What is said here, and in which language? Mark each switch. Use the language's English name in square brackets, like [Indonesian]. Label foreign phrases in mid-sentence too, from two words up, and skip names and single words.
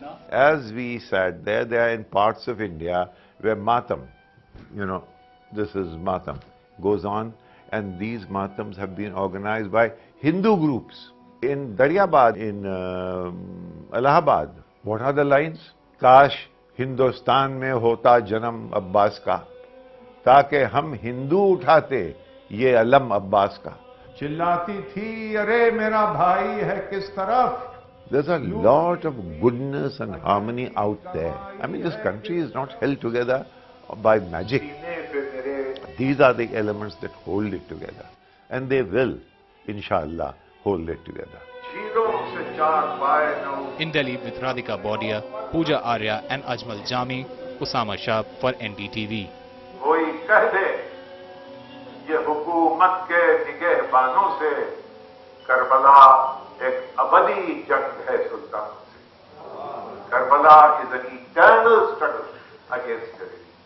[English] As we said, they are in parts of India where Matam, this is Matam, goes on, and these Matams have been organized by Hindu groups. In Daryabad, in Allahabad, what are the lines? [Urdu] کاش ہندوستان میں ہوتا جنم عباس کا، تاکہ ہم ہندو اٹھاتے یہ علم عباس کا. چلاتی تھی ارے میرا بھائی ہے کس طرف. [English] There's a lot of goodness and harmony out there. I mean, this country is not held together by magic. These are the elements that hold it together, and they will, inshallah, hold it together. In Delhi with Radhika Bodia, Pooja Arya and Ajmal Jami, Usama Shah for NDTV. [Urdu] کوئی کہہ دے یہ حکومت کے نگہبانوں سے کربلا ایک ابدی جنگ ہے سلطان سے. [English] Karbala is an eternal struggle against tyranny.